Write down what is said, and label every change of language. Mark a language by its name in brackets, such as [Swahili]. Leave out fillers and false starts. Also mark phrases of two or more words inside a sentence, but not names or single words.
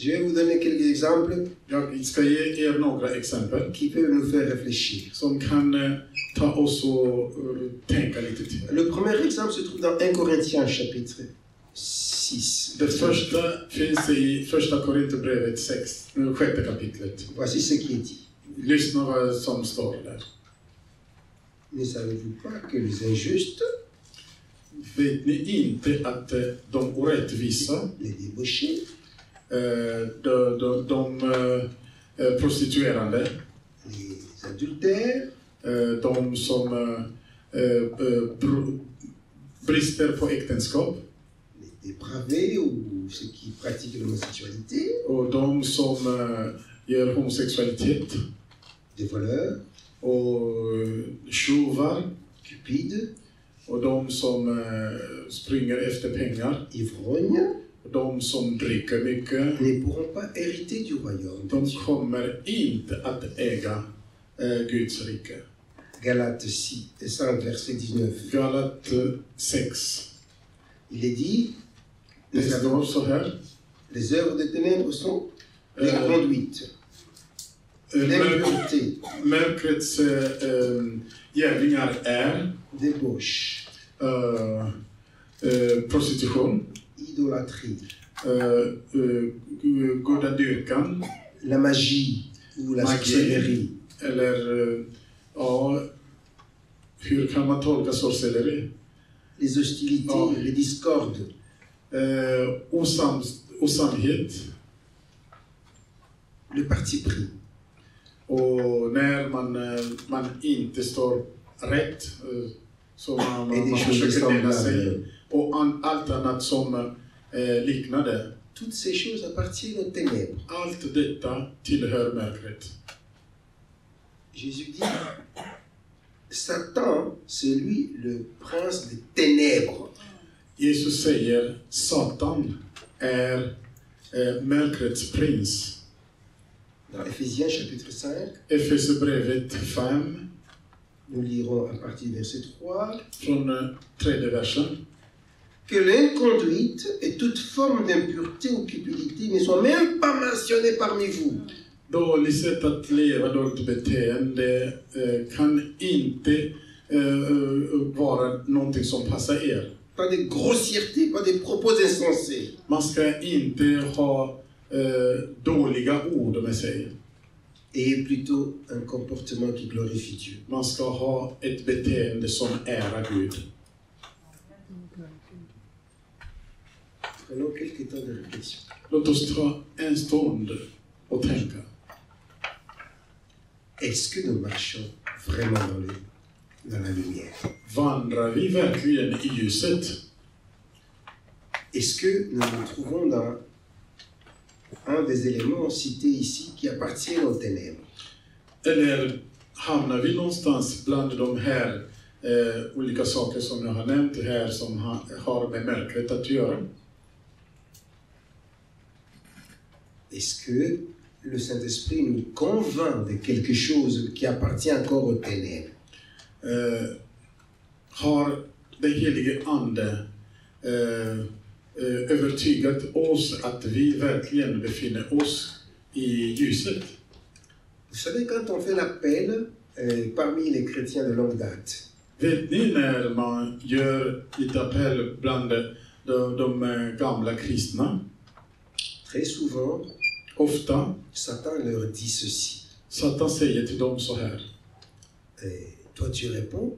[French] Je vais vous donner quelques exemples [Swedish] Jag ska ge er några exempel [French] qui peuvent nous faire réfléchir. [Swedish] som kan ta oss och tänka lite till. [French] Le premier exemple se trouve dans 1 Corinthiens chapitre 6. [Swedish] Det första finns i första Korinthierbrevet 6:e kapitlet. [French] Voici ce qui est dit. [Swedish] Lyssna vad som står där. [French] Ne savez-vous pas que les injustes, [Swedish] Vet ni inte att de orättvisa, [French] les débauchés, [Swedish] de prostituerande, [French] les adultères, [Swedish] de som brister på äktenskap [French] les dépravés ou ceux qui pratiquent l'homosexualité, [Swedish] och de som gör homosexualitet [French] des voleurs, [Swedish] och tjuvar [French] cupides, [Swedish] och de som springer efter pengar [French] ivrognes, [Swedish] och de som dricker mycket, [French] ne pourront pas hériter du royaume de [Swedish] de [French] Dieu. [Swedish] kommer inte att äga Guds rike. [French] Galates 5, verset 19. [Swedish] Galat 6. [French] Il est dit, [Swedish] Det står så här. [French] les œuvres des ténèbres sont l'inconduite, l'impureté, [Swedish] Mörkrets gärningar är [French] débauche, [Swedish] prostitution, [French] idolâtrie, [Swedish] gudadyrkan, [French] la magie ou la sorcellerie, [Swedish] eller ja, hur kan man tolka sorcelleri? [French] les hostilités, Oh. les discordes, [Swedish] Osamhet. [French] le parti pris, [Swedish] Och när man inte står rätt, så man [French] et des choses [Swedish] försöker dela [French] semblables. [Swedish] sig. Och allt annat som liknar det. [French] Toutes ces choses appartiennent aux ténèbres. [Swedish] Allt detta tillhör mörkret. [French] Jésus dit, Satan, c'est lui le prince des ténèbres. [Swedish] Jesus säger Satan är mörkrets prins. [French] Dans Éphésiens chapitre 5, [Swedish] Efesierbrevet 5 [French] nous lirons à partir du verset 3, [Swedish] från 3:e versen. [French] que l'inconduite et toute forme d'impureté ou cupidité ne soient même pas mentionnées parmi vous. [Swedish] Dåligt sätt att leva, dåligt beteende kan inte vara någonting som passar er. [French] Pas de grossièreté, pas de propos insensés. [Swedish] Man ska inte ha dåliga ord med sig. [French] Et plutôt un comportement qui glorifie Dieu. [Swedish] Man ska ha ett beteende som ärar Gud. [French] Prenons quelques temps de réflexion. [Swedish] Låt oss ta en stund och tänka. [French] Est-ce que nous marchons vraiment dans la lumière? [Swedish] Vandrar vi verkligen i ljuset? [French] Est-ce que nous nous trouvons dans un des éléments cités ici qui appartiennent aux ténèbres? [Swedish] Eller hamnar vi någonstans bland de här olika saker som jag har nämnt här som har med mörkret att göra? [French] Est-ce que le Saint-Esprit nous convainc de quelque chose qui appartient encore aux ténèbres? [Swedish] Har den helige Ande övertygat oss att vi verkligen befinner oss i ljuset? [French] Vous savez, quand on fait l'appel parmi les chrétiens de longue date, [Swedish] Vet ni när man gör lite appell bland de gamla kristna? [French] très souvent, [Swedish] Ofta [French] Satan leur dit ceci. [Swedish] Satan säger till dem så här. [French] Toi, tu réponds,